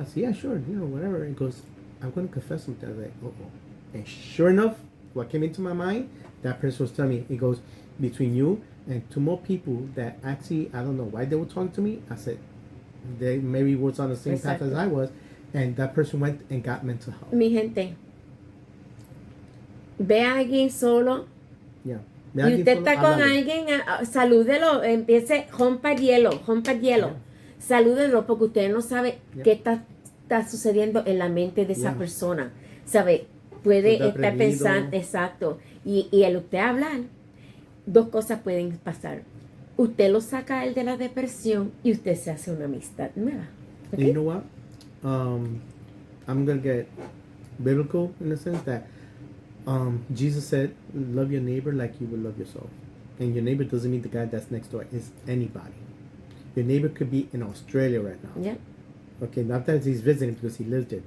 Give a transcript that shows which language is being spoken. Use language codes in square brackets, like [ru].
[en] I said, yeah, sure, whatever. It goes, I'm going to confess something. I was like, oh. And sure enough, what came into my mind, that person was telling me, it goes, between you and 2 more people that actually, I don't know why they were talking to me. I said, they maybe was on the same path as I was. And that person went and got mental health. [es] Mi gente, ve a alguien solo. [en] Yeah. [es] Y usted está con alguien, salúdelo, empiece, rompa el hielo. [en] Yeah. [es] Salúdelo porque usted no sabe qué está sucediendo en la mente de esa persona. ¿Sabe? Puede estar pensando, exacto. Y al usted hablar, 2 cosas pueden pasar. Usted lo saca a él de la depresión y usted se hace una amistad nueva. [en] Okay? You know what? I'm going to get biblical in the sense that Jesus said, love your neighbor like you would love yourself. And your neighbor doesn't mean the guy that's next door. It's anybody. Your neighbor could be in Australia right now. Yeah. Okay, not that he's visiting because he lives there.